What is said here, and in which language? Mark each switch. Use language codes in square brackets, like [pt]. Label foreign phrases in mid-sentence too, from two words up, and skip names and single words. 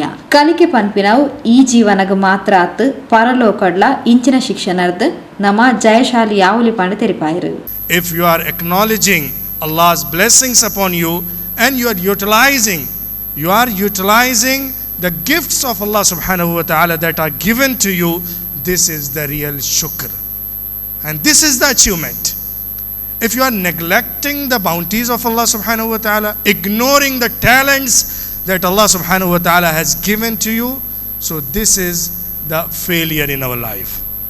[tcy] ಕಲಿಕೆ ಪನ್ಪಿನವು ಈ ಜೀವನಗ ಮಾತ್ರ ಅತ್ತು ಪರಲೋಕಡ್ಲ ಇಂಚಿನ ಶಿಕ್ಷಣದ ನಮ್ಮ ಜಯಶಾಲಿ ಯಾವುಲಿ ಪಾಂಡೆ ತೆರಿಪಾಯಿರು. [en] If you are acknowledging Allah's blessings upon you and you are utilizing the gifts of Allah [ar] سبحانه وتعالى [en] that are given to you, this is the real shukr. And this is the achievement. If you are neglecting the bounties of Allah [ar] سبحانه وتعالى, [en] ignoring the talents that Allah [ar] سبحانه وتعالى [en] has given to you, so this is the failure in our life.